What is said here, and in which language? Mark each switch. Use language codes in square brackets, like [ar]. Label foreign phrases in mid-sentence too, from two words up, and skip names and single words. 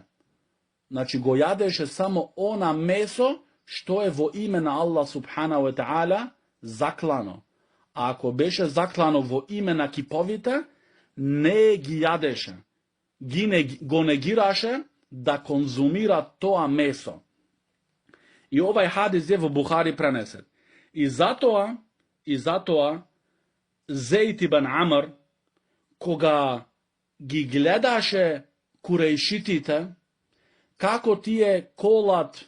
[mk] Значи го јадеше само она месо што е во име на Аллах [ar] سبحانه وتعالى [mk] заклано. А ако беше заклано во име на киповите, не ги јадеше. Го негираше да конзумира тоа месо. И овај хадис е во Бухари пренесен. И затоа Зейд ибн Амр, кога ги гледаше курејшитите, како тие колат